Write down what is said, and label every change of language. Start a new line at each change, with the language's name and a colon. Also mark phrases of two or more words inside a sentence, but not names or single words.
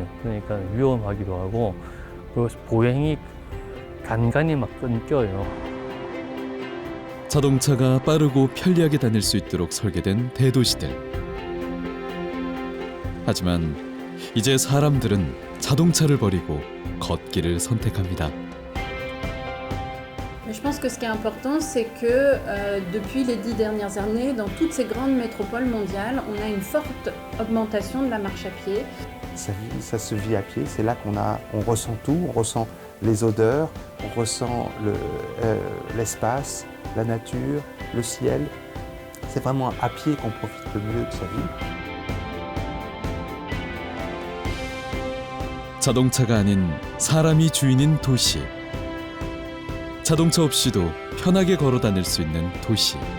Korean: 그러니까 위험하기도 하고 그 보행이 간간히 막 끊겨요. 자동차가 빠르고 편리하게 다닐 수 있도록 설계된 대도시들. 하지만 이제 사람들은 자동차를 버리고 걷기를 선택합니다.
French: Je pense que ce qui est important, c'est que depuis les 10 dernières années, dans toutes ces grandes métropoles mondiales, on a une forte augmentation de la marche à pied. Ça se vit à pied, c'est là on ressent tout, on ressent les odeurs, on ressent l'espace, la nature, le ciel. C'est vraiment à pied qu'on profite le mieux de sa vie.
Korean: 자동차가 아닌 사람이 주인인 도시. 자동차 없이도 편하게 걸어 다닐 수 있는 도시.